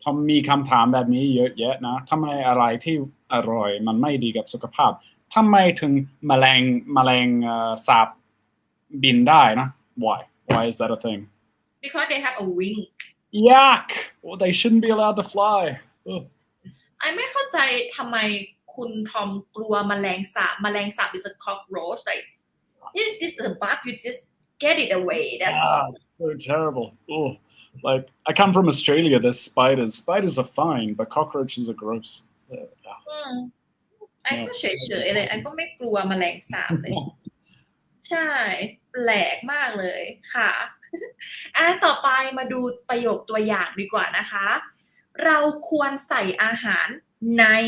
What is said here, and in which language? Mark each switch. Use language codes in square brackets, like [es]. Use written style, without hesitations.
[th] มีคำถามแบบนี้เยอะแยะนะทำไมอะไรที่อร่อยมันไม่ดีกับสุขภาพทำไมถึงแมลงสาบบินได้นะ [en] Why is that a thing? Because they have a wing. Yuck! Well, they shouldn't be allowed to fly. [th] ไม่เข้าใจทำไมคุณทอมกลัวแมลงสาบ [en] is a cockroach like this is a bug you just get it away that's so terrible. Like, I come from Australia. There's spiders. Spiders are fine, but cockroaches are gross. [th] ไอ้ก็เฉยๆเลยไอ้ก็ไม่กลัวแมลงสาบเลย ใช่แปลกมากเลยค่ะต่อไปมาดูประโยคตัวอย่างดีกว่านะคะ เราควรใส่อาหารใน